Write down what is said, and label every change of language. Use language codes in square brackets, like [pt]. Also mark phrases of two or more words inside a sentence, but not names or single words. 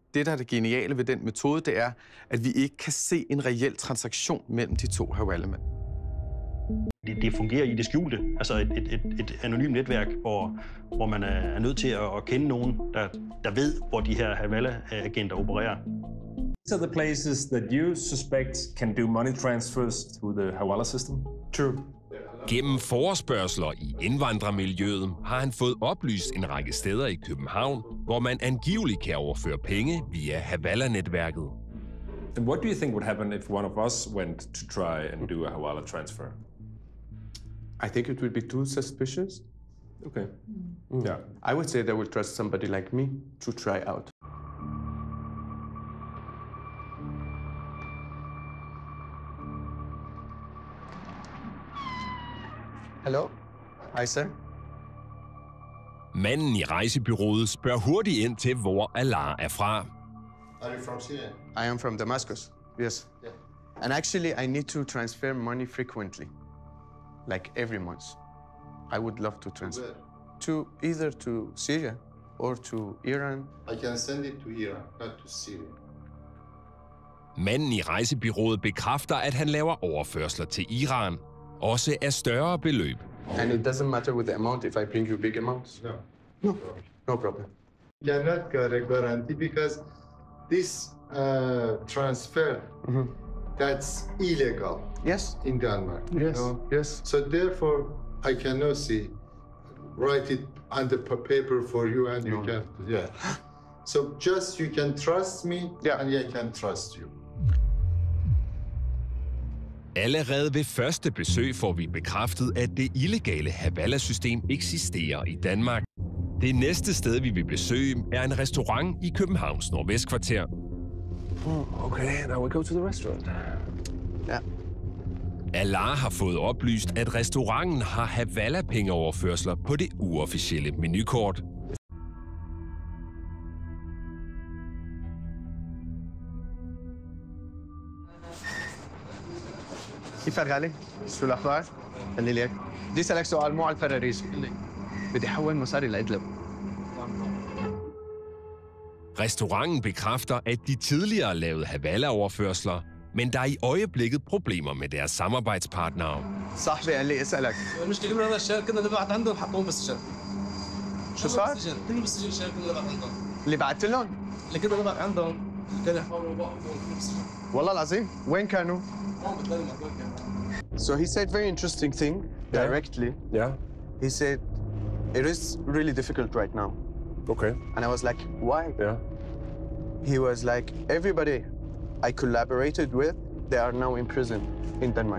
[da] Det, der er det geniale ved den metode, det er, at vi ikke kan se en reel transaktion mellem de to Hawala-mænd. Det fungerer i det skjulte, altså et anonymt netværk, hvor man er nødt til at kende nogen, der ved, hvor de her Hawala-agenter opererer. [en] These are the places that you suspect can do money transfers through the Hawala system? True. [da] Gennem forespørgsler i indvandrermiljøet har han fået oplyst en række steder i København, hvor man angiveligt kan overføre penge via Hawala-netværket. [en] And what do you think would happen if one of us went to try and do a Hawala transfer? I think it would be too suspicious. Okay. Yeah. I would say they will trust somebody like me to try out. Hello? Hi, sir. [da] Manden i rejsebureauet spørger hurtigt ind til, hvor Allah er fra. [en] Are you from Syria? I am from Damascus. Yes. Yeah. And actually, I need to transfer money frequently, like every month. I would love to transfer to either to Syria or to Iran. I can send it to Iran, not to Syria. [da] Manden i rejsebureauet bekræfter, at han laver overførsler til Iran, også af større beløb. [en] And it doesn't matter with the amount if I bring you big amounts? No. No problem. You cannot guarantee because this transfer, that's illegal. Yes. In Denmark. Yes. Yes. So therefore, I cannot write it on the paper for you and you can, yeah. So just you can trust me and I can trust you. [da] Allerede ved første besøg får vi bekræftet, at det illegale Hawala-system eksisterer i Danmark. Det næste sted, vi vil besøge, er en restaurant i Københavns Nordvestkvarter. [en] Okay, now we go to the restaurant. Yeah. [da] Allah har fået oplyst, at restauranten har Hawala-pengeoverførsler på det uofficielle menukort. [ar] كيف غالي؟ شو الأخبار؟ خلي لي إياك. بدي أسألك سؤال مو على الفراريج. بدي أحول مصاري لإدلب. [da] Restauranten bekræfter, at de tidligere lavede Hawala-overførsler, men der er i øjeblikket problemer med deres samarbejdspartnere. [ar] صاحبي قال لي اسألك. المشكلة من هذا الشهر كنا نبعت عندهم حطوهم بالسجن. شو صار؟ كنا بالسجن الشهر كنا نبعت عندهم. اللي بعت لهم؟ اللي كنا نبعت عندهم كانوا يحاولوا يوقفوا بالسجن. والله العظيم وين كانوا؟ [en] So he said very interesting thing directly. Yeah. He said, it is really difficult right now. Okay. And I was like, why? Yeah. He was like, everybody I collaborated with, they are now in prison in Denmark.